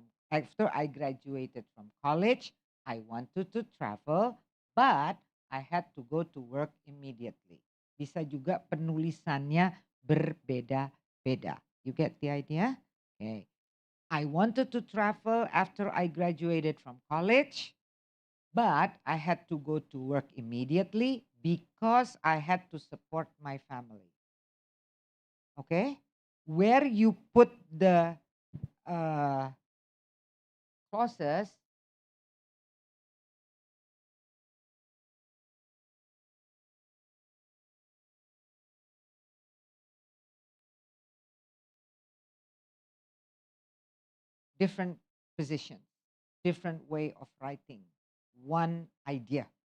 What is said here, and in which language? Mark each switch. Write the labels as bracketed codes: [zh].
[en] After I graduated from college, I wanted to travel, but I had to go to work immediately. [id] Bisa juga penulisannya berbeda-beda. [en] You get the idea? Okay. I wanted to travel after I graduated from college, but I had to go to work immediately because I had to support my family. Okay? Where you put the clauses, different position, different way of writing, one idea.